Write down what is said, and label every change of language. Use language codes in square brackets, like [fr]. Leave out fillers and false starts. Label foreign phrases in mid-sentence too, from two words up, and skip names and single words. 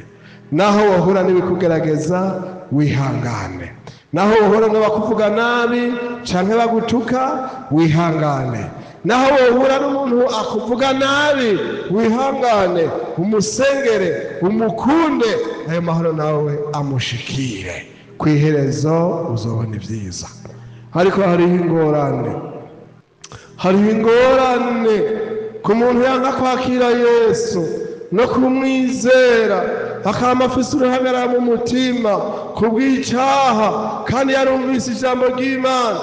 [rn] Naho wahura n'ibikugerageza wihangane, naho wahura n'abakuvuga nabi canke bagutuka wihangane, naho wahura n'umuntu akuvuga nabi wihangane, umusengere, umukunde, ayo mahoro nawe amushikire. Kwiherezo uzobona ibyiza. Ariko hariho ingorane ku muntu yanga kwakira Yesu no kumwizera, akaba afise uruhagarara mu mutima kubw'icyaha kandi yarumvise ijambo ry'Imana.